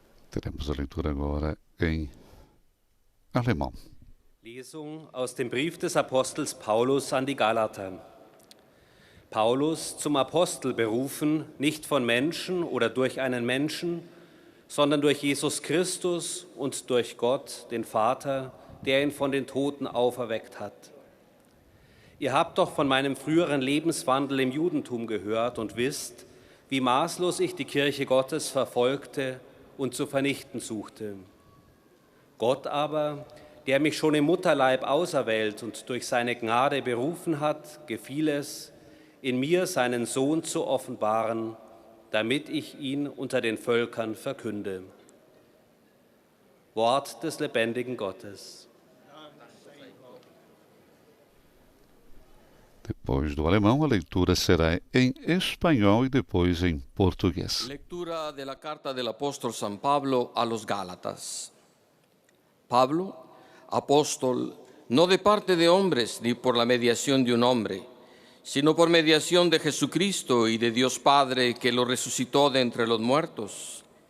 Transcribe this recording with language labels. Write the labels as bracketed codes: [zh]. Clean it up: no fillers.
[pt] Teremos a leitura agora em alemão. [de] Lesung aus dem Brief des Apostels Paulus an die Galater. Paulus, zum Apostel berufen, nicht von Menschen oder durch einen Menschen, sondern durch Jesus Christus und durch Gott, den Vater, der ihn von den Toten auferweckt hat. Ihr habt doch von meinem früheren Lebenswandel im Judentum gehört und wisst, wie maßlos ich die Kirche Gottes verfolgte und zu vernichten suchte. Gott aber, der mich schon im Mutterleib auserwählt und durch seine Gnade berufen hat, gefiel es, in mir seinen Sohn zu offenbaren, damit ich ihn unter den Völkern verkünde. Wort des lebendigen Gottes. [pt] Depois do alemão, a leitura será em espanhol e depois em português. [es] Lectura de la carta del apóstol San Pablo a los Gálatas. Pablo, apóstol, no de parte de hombres ni por la mediación de un hombre, sino por mediación de Jesucristo y de Dios Padre que lo resucitó de entre los muertos.